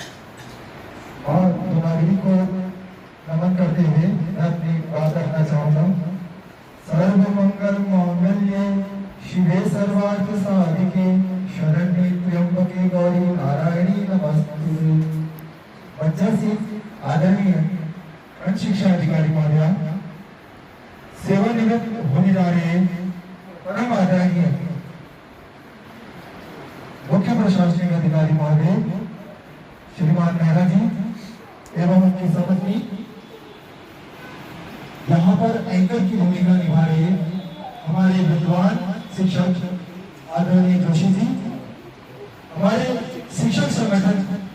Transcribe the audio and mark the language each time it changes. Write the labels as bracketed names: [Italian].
[Hindi] और नागरिक को नमन करते हुए मैं अपनी बात रखना चाहूँगा। [Sanskrit] सर्व मंगल मांगल्ये शिवे सर्वार्थ साधिके शरण्ये त्र्यंबके गौरी नारायणी नमस्तुते। [Hindi] बच्चा से आदरणीय खंड शिक्षा अधिकारी महोदया, सेवानिवृत्त होने जा रहे परम आदरणीय मुख्य प्रशासनिक अधिकारी महोदय श्रीमान मेहरा जी एवं उनकी समझी यहाँ पर एंकर की भूमिका निभा रहे हमारे विद्वान शिक्षक आदरणीय जोशी जी, हमारे शिक्षक संगठन